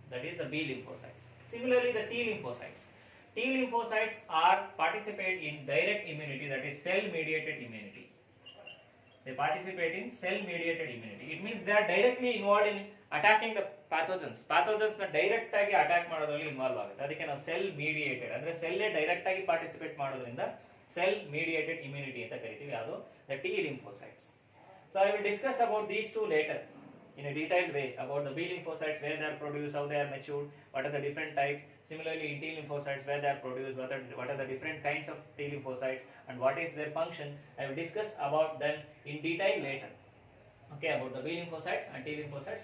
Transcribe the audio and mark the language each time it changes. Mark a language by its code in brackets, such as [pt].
[en] That is the B lymphocytes. Similarly, the T lymphocytes. T lymphocytes are participate in direct immunity, that is cell-mediated immunity. They participate in cell-mediated immunity. It means they are directly involved in attacking the pathogens. [kn] Pathogens na direct agi attack ಮಾಡೋದ್ರಲ್ಲಿ involve ಆಗುತ್ತೆ. ಅದಕ್ಕೆ ನಾವು cell mediated ಅಂದ್ರೆ cell direct ಆಗಿ participate ಮಾಡೋದ್ರಿಂದ cell mediated immunity ಅಂತ ಕರಿತೀವಿ. ಅದು [en] the T lymphocytes. So I will discuss about these 2 later. in a detailed way about the B lymphocytes, where they are produced, how they are matured, what are the different types. Similarly, in T lymphocytes, where they are produced, what are the different kinds of T lymphocytes and what is their function. I will discuss about them in detail later. Okay, about the B lymphocytes and T lymphocytes.